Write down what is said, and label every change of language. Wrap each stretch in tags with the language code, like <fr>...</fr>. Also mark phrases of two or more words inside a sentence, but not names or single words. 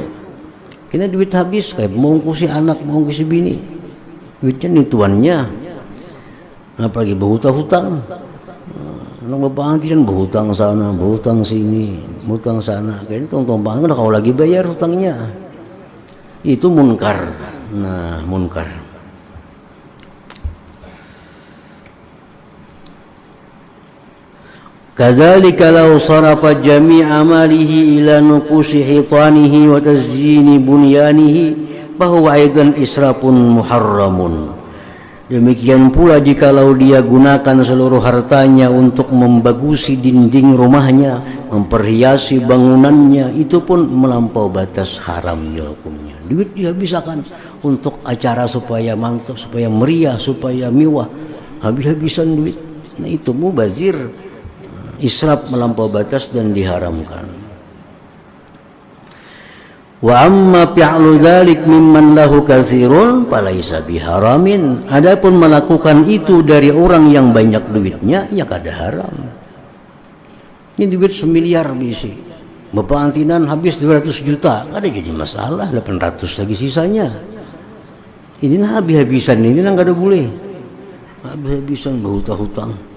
<bjn>Kena duit habis, kayak mengungkusi anak, mengungkusi bini, duitnya nih tuannya. Apalagi berhutang-hutang, anak bapak antiran berhutang sana, berhutang sini, berhutang sana. Kayaknya tong-tong banget kalau lagi bayar hutangnya. Itu munkar. Nah munkar.</bjn> <ar>كذلك لو صرف جميع ماله إلى نقوش حيطانه وتزيين بنيانه فهو أيضا إسراف محرم.</ar> <bjn>Demikian pula jikalau dia gunakan seluruh hartanya untuk membagusi dinding rumahnya, memperhiasi bangunannya, itu pun melampau batas, haramnya hukumnya. Duit dihabiskan untuk acara supaya mantap, supaya meriah, supaya mewah, habis-habisan duit. Nah itu mubazir, israf, melampau batas dan diharamkan.</bjn> <ar>وأما فعل ذلك ممن له كثير فليس بحرام.</ar> <bjn>Adapun melakukan itu dari orang yang banyak duitnya, ya kada haram. Ini duit 1 miliar bisi, bapak antinan habis 200 juta, kada jadi masalah, 800 lagi sisanya. Ini nah habis-habisan, ini nah kada boleh habis-habisan berhutang-hutang.</bjn>